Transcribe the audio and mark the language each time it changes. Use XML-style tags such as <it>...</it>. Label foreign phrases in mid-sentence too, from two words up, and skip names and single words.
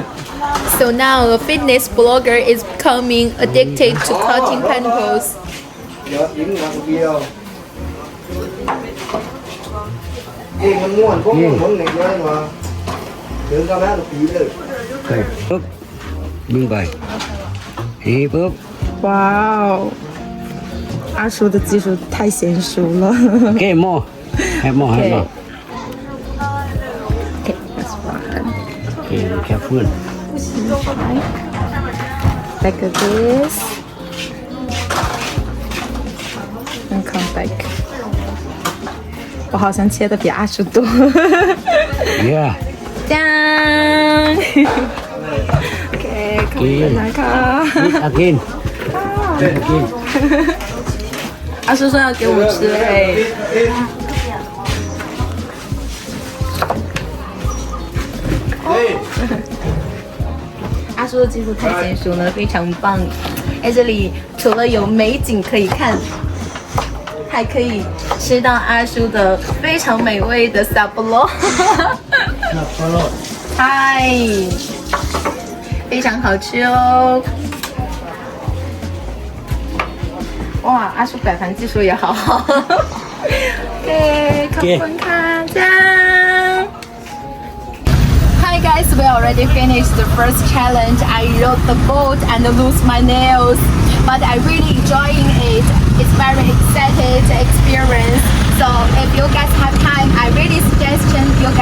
<en>So now a fitness blogger is becoming addicted to cutting paintballs. Okay. Up. Bưng bài. Hip up.</en> <zh>哇哦，阿叔的技术太娴熟了。</zh> <en>Okay, more. Have more, have more. Okay, that's one. Okay, be careful. Like this. And come back.</en> <zh>我好像切的比阿叔多。</zh> <en>Yeah. Done.</en> <th>OK，ขอบคุณนะคะ</th> <en>Again. Again.</en> <zh>阿叔说要给我们吃哎。阿叔的技术太娴熟了，非常棒。在这里除了有美景可以看，还可以吃到阿叔的非常美味的萨布罗。嗨，非常好吃哦。哇，阿叔摆盘技术也好好。</zh> <th>对，ขอบคุณค่ะจ้า</th> <en>Hi guys, we already finished the first challenge. I rode the boat and lose my nails, but I really enjoying it. It's very exciting experience. So if you guys have time, I really suggest</en>